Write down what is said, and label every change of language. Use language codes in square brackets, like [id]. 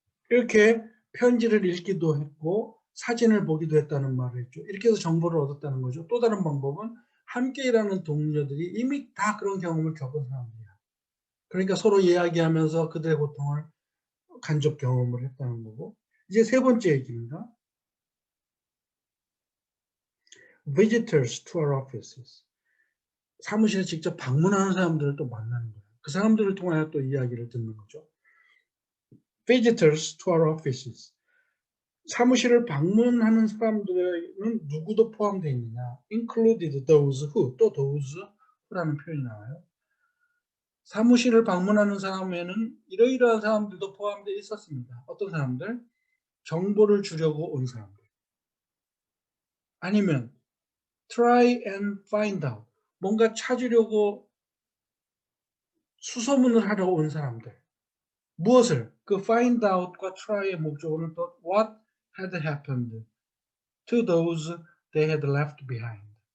[ko] 이렇게 편지를 읽기도 했고 사진을 보기도 했다는 말을 했죠. 이렇게 해서 정보를 얻었다는 거죠. 또 다른 방법은 함께 일하는 동료들이 이미 다 그런 경험을 겪은 사람들이야. 그러니까 서로 이야기하면서 그들의 고통을 간접 경험을 했다는 거고. 이제 세 번째 얘기입니다. [en] Visitors to our offices. [ko] 사무실에 직접 방문하는 사람들을 또 만나는 거예요. 그 사람들을 통하여 또 이야기를 듣는 거죠. [en] Visitors to our offices. [ko] 사무실을 방문하는 사람들은 누구도 포함되어 있느냐? [en] Included those who, [ko] 또 those who라는 표현이 나와요. 사무실을 방문하는 사람에는 이러이러한 사람들도 포함되어 있었습니다. 어떤 사람들? 정보를 주려고 온 사람들. 아니면 [en] try and find out. [ko] 뭔가 찾으려고 수소문을 하러 온 사람들. 무엇을? 그 find out과 try의 목적어는 또 [en] what had happened to those they had left behind.